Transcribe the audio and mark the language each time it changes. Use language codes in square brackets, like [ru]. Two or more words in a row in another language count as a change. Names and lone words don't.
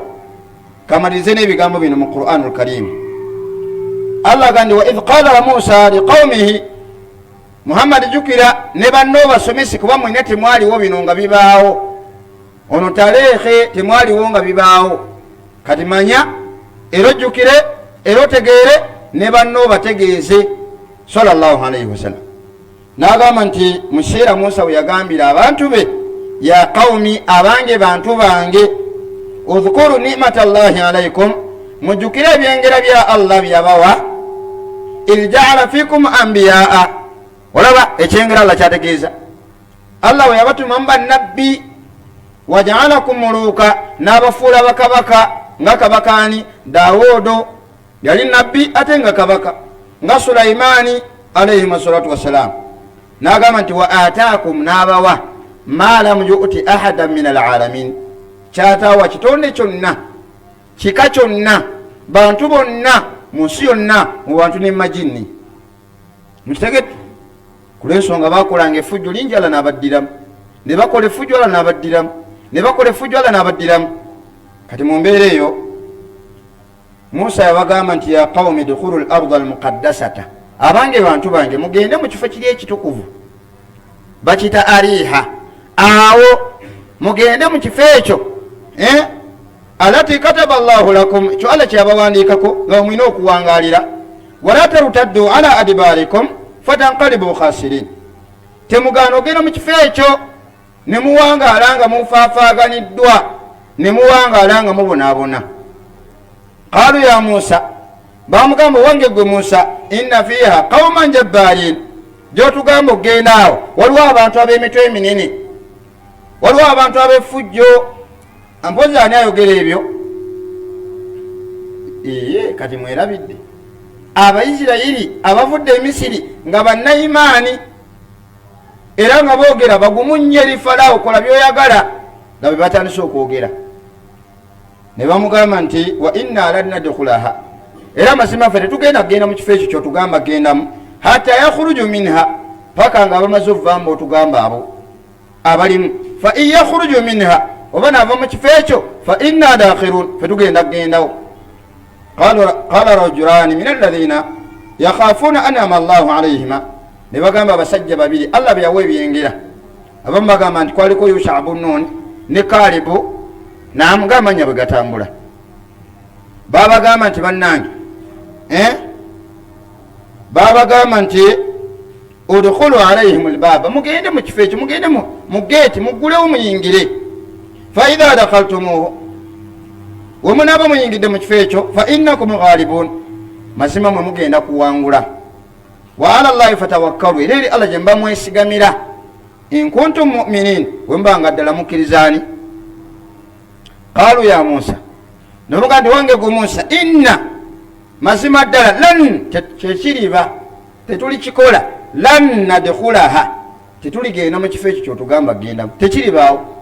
[lg] kamalirize n'ebigambo bino mu Qur'anul Karim. Allah agambye [ar] وإذ قال موسى لقومه [lg] Muhammad jukira ne banno basomesi kuba mwine temwaliwo bino nga bibaawo ono taleekhe temwaliwo nga bibaawo kati manya era ojjukire era otegeere ne banno bategeeze [ar] صلى الله عليه وسلم. [lg] N'agamba nti mu kiseera Musa we yagambira abantu be, [ar] يا قوم, [lg] abange bantu bange, [ar] اذكروا نعمة الله عليكم, [lg] mujjukire ebyengera bya Allah byabawa, [ar] إذ جعل فيكم أنبياء. [lg] Olaba ekyengera Allah kyategeeza Allah we yabatuma bannabbi, [ar] وجعلكم ملوكا, [lg] n'abafuula bakabaka. Nga kabakani Dawudo yali nabbi ate nga kabaka, nga Sulaimani [ar] عليه الصلاة والسلام. [lg] N'agamba nti [ar] وآتاكم, [lg] n'abawa [ar] ما لم يؤت أحدا من العالمين, [lg] kyatawa kitonde kyonna, kika kyonna, bantu bonna mu nsi yonna, mu bantu ne majini. Mukitegedde kulw'ensonga bakolanga effujjo lingi Allah n'abaddiramu, ne bakola effujjo Allah n'abaddiramu, ne bakola effujjo Allah n'abaddiramu. Kati mu mbeera eyo Musa yabagamba nti [ar] يا قوم ادخلوا الأرض المقدسة, [lg] abange bantu bange mugende mu kifo kiri ekitukuvu bakita Ariha, awo mugende mu kifo ekyo [ar] التي كتب الله لكم, [lg] ekyo Allah kyabawandiikako nga mwina okuwangalira. [ar] ولا ترتدوا على أدباركم فتنقلبوا خاسرين, [lg] temugaana ogenda mu kifo ekyo ne muwangaala nga mufaafaaganiddwa, ne muwangaala nga mubonaabona. [ar] قالوا يا موسى, [lg] bamugamba wange gwe Musa, [ar] إن فيها قوما جبارين, [lg] gyotugamba ogenda awo waliwo abantu ab'emitwe eminene, waliwo abantu ab'effujjo. Mpozi ani ayogera ebyo? Kati mwerabidde Abayisirayiri abavudde e Misiri nga bannayimaani, era nga boogera bagumu nnyo eri Falaawo, kola byoyagala, nga bwe batandise okwogera. Ne bamugamba nti [ar] وإنا لن ندخلها, [lg] era mazima ffe tetugenda kugenda mu kifo ekyo kyotugamba gendamu, [ar] حتى يخرجوا منها, [lg] paka nga bamaze ovaamu otugamba abo abalimu. [ar] فإن يخرجوا منها, [lg] oba naava mu kifo ekyo, [ar] فإنا داخلون, [lg] ffe tugenda kugendawo. [ar] قال رجلان من الذين يخافون أنعم الله عليهما, [lg] ne bagamba abasajja babiri Allah bwe yawa ebyengera. Abamu bagamba nti kwaliko Yusha ibn Nun ne Kalebu, n'amugamba amanya bwe gatambula. Babagamba nti bannange, babagamba nti [ar] ادخلوا عليهم الباب, [lg] mugende mu kifo ekyo, mugende mu geeti, muggulewo muyingire. [ar] فإذا دخلتموه, [lg] we munaaba muyingidde mu kifo ekyo, [ar] فإنكم غالبون, [lg] mazima mwe mugenda kuwangula. [ar] وعلى الله فتوكلوا, [lg] era eri Allah gye mba mwesigamira, [ar] إن كنتم مؤمنين, [lg] we mbanga ddala mukkirizaani. [ar] قالوا يا موسى, [lg] nobuga nti wange gwe Musa, inna, mazima ddala, lan, kyekiriba, tetulikikola, [ar] لن ندخلها, [lg] tetuligenda mu kifo ekyo kyotugamba gendamu, tekiribaawo